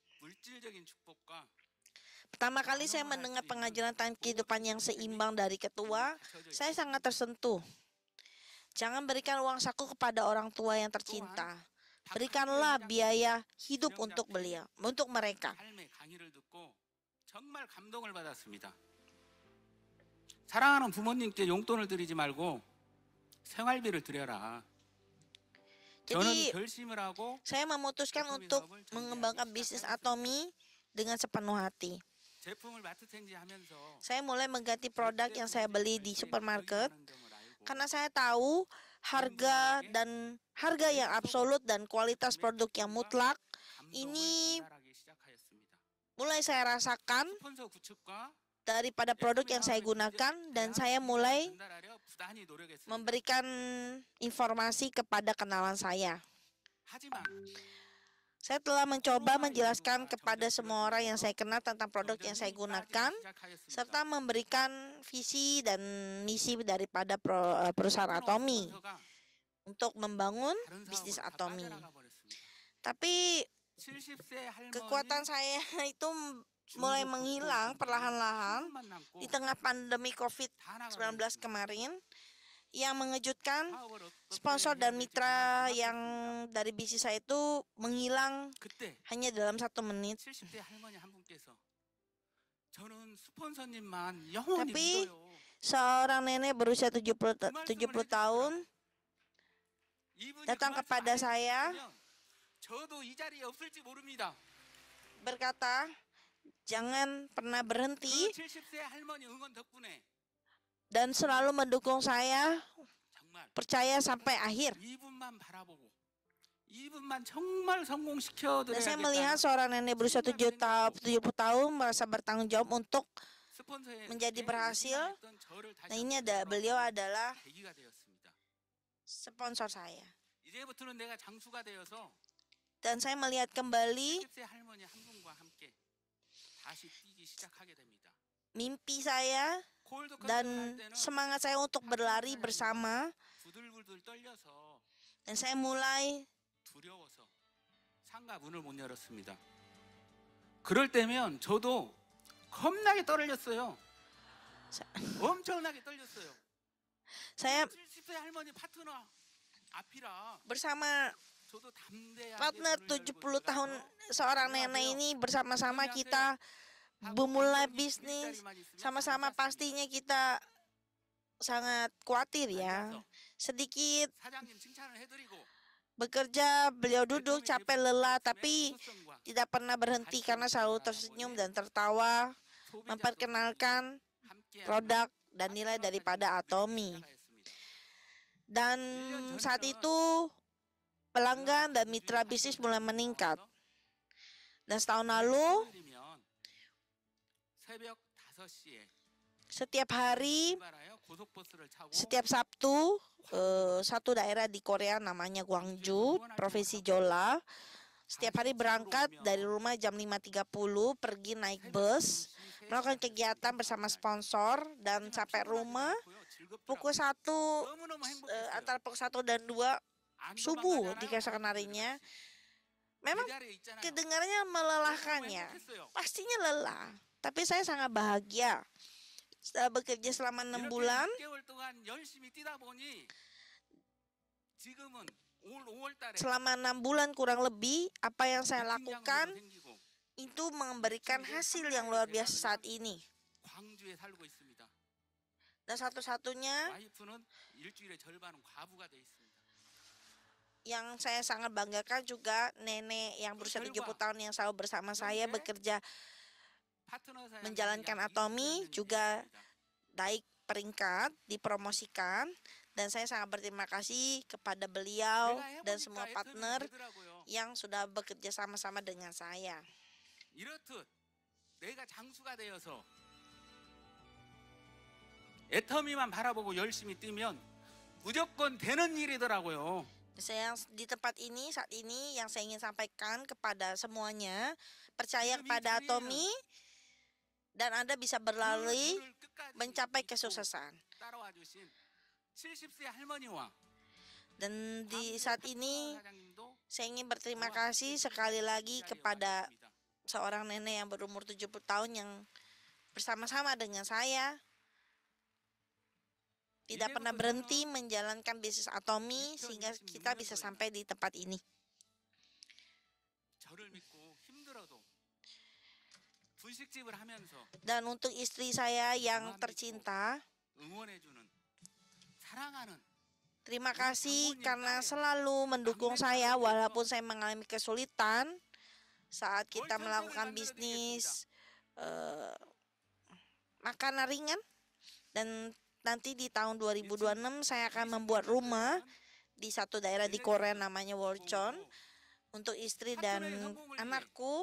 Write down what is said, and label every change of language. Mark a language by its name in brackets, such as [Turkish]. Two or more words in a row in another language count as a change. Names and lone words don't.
[Indonesian] Pertama kali saya mendengar pengajaran tentang kehidupan yang seimbang dari ketua, saya sangat tersentuh. Jangan berikan uang saku kepada orang tua yang tercinta. Berikanlah biaya hidup untuk beliau, untuk mereka. [Korean] 삶의 강의를 듣고 정말 감동을 받았습니다. 사랑하는 부모님께 용돈을 드리지 말고 생활비를 드려라. 저는 [Indonesian] Jadi [Korean] 결심을 하고 [Indonesian] saya memutuskan untuk mengembangkan bisnis Atomi dengan sepenuh hati. [Korean] 제품을 마트텐지 하면서 [Indonesian] Saya mulai mengganti produk yang saya beli di supermarket karena saya tahu harga yang absolut dan kualitas produk yang mutlak ini mulai saya rasakan [Korean] 스폰서 구축과 [Indonesian] daripada produk yang saya gunakan, dan saya mulai [Korean] 전달하려 부단히 노력했습니다. [Indonesian] memberikan informasi kepada kenalan saya. [Korean] 하지만 [Indonesian] Saya telah mencoba menjelaskan kepada semua orang yang saya kenal tentang produk yang saya gunakan, serta memberikan visi dan misi daripada perusahaan Atomi untuk membangun bisnis Atomi. Tapi kekuatan saya itu mulai menghilang perlahan-lahan di tengah pandemi COVID-19 kemarin. Yang mengejutkan, sponsor dan mitra yang dari bisnis saya itu menghilang [Korean] 그때 [Indonesian] hanya dalam 1 menit. [Korean] 70대 할머니 한 분께서 저는 스폰서님만 영원히 [Indonesian] Tapi [Korean] 믿어요. [Indonesian] seorang nenek berusia 70 tahun [Korean] 이분이 [Indonesian] datang [Korean] 그 말씀 [Indonesian] kepada [Korean] 안 [Indonesian] saya [Korean] 해주셨으면 저도 이 자리에 없을지 모릅니다. [Indonesian] berkata, jangan pernah [Korean] 그 [Indonesian] berhenti [Korean] 70세 할머니 응원 덕분에 [Indonesian] dan selalu mendukung saya, [Korean] 정말 [Indonesian] percaya sampai akhir. [Korean] 이분만 바라보고 이분만 정말 성공시켜 [Indonesian] Dan saya [Korean] 드려야겠다. [Indonesian] melihat seorang nenek berusia 70 tahun merasa bertanggung jawab untuk menjadi berhasil. Nah, ini beliau adalah [Korean] 계기가 되었습니다. [Indonesian] sponsor saya. [Korean] 이제부터는 내가 장수가 되어서 [Indonesian] Dan saya melihat kembali [Korean] 70세 할머니 한 분과 함께 다시 뛰기 시작하게 됩니다. [Indonesian] mimpi saya [Korean] 콜드 [Indonesian] dan [Korean] 컨트롤 할 때는 [Indonesian] semangat saya untuk berlari bersama, [Korean] 부들부들 떨려서 [Indonesian] dan saya mulai [Korean] 두려워서 상가 문을 못 열었습니다. 그럴 때면 저도 겁나게 떨렸어요. 엄청나게 떨렸어요. [Indonesian] saya [Korean] 70세 할머니 파트너 앞이라 [Indonesian] bersama [Korean] 저도 담대하게 [Indonesian] partner [Korean] 문을 [Indonesian] 70 [Korean] 열고 [Indonesian] tahun [Korean] 들어가서 [Indonesian] seorang nenek ini bersama-sama kita memulai bisnis. Sama-sama pastinya kita sangat khawatir ya. Sedikit [Korean] 사장님 칭찬을 해드리고 [Indonesian] bekerja, beliau duduk capek lelah, tapi tidak pernah berhenti karena selalu tersenyum dan tertawa, memperkenalkan produk dan nilai daripada Atomi. Dan saat itu pelanggan dan mitra bisnis mulai meningkat. Dan setahun lalu, [Korean] 새벽 5시에 [Indonesian] setiap hari, [Korean] 출발하여 고속버스를 타고 [Indonesian] setiap Sabtu, satu daerah di Korea namanya Gwangju, Provinsi Jeolla, setiap hari berangkat dari rumah jam 5.30, pergi naik bus, melakukan kegiatan bersama sponsor, dan sampai rumah pukul 1, antara pukul 1 dan 2 subuh di keesokan harinya. Memang kedengarannya melelahkan ya, pastinya lelah. Tapi saya sangat bahagia. Setelah bekerja selama 6 bulan, [Korean] 6개월 동안 열심히 뛰다 보니 지금은 올 5월 달에 [Indonesian] selama 6 bulan kurang lebih, apa yang saya lakukan itu memberikan hasil yang luar biasa saat ini. [Korean] 광주에 살고 있습니다. [Indonesian] Dan satu-satunya [Korean] 와이프는 일주일에 절반은 과부가 돼 있습니다. [Indonesian] yang saya sangat banggakan juga nenek yang berusia 70 tahun yang selalu bersama saya bekerja menjalankan Atomi juga naik peringkat, dipromosikan, dan saya sangat berterima kasih kepada beliau dan semua partner yang sudah bekerja sama-sama dengan saya. [Korean] 이렇듯 내가 장수가 되어서 애터미만 바라보고 열심히 뛰면 무조건 되는 일이더라고요. [Indonesian] Saya di tempat ini saat ini yang saya ingin sampaikan kepada semuanya, percaya kepada Atomi dan Anda bisa berlari mencapai kesuksesan. [Korean] 따라와 주신 70세 할머니와 [Indonesian] Dan di saat ini [Korean] 사장님도 [Indonesian] saya ingin berterima kasih sekali lagi kepada seorang nenek yang berumur 70 tahun yang bersama-sama dengan saya tidak pernah berhenti menjalankan bisnis Atomy sehingga kita bisa sampai di tempat ini. [Korean] 저를 믿고 힘들어도 분식집을 하면서 [Indonesian] Dan untuk istri saya yang tercinta, [Korean] 응원해주는 사랑하는 [Indonesian] terima kasih karena selalu mendukung saya walaupun saya mengalami kesulitan saat kita melakukan bisnis makanan ringan. Dan nanti di tahun 2026 saya akan membuat rumah di satu daerah di Korea namanya Wolcheon untuk istri dan anakku.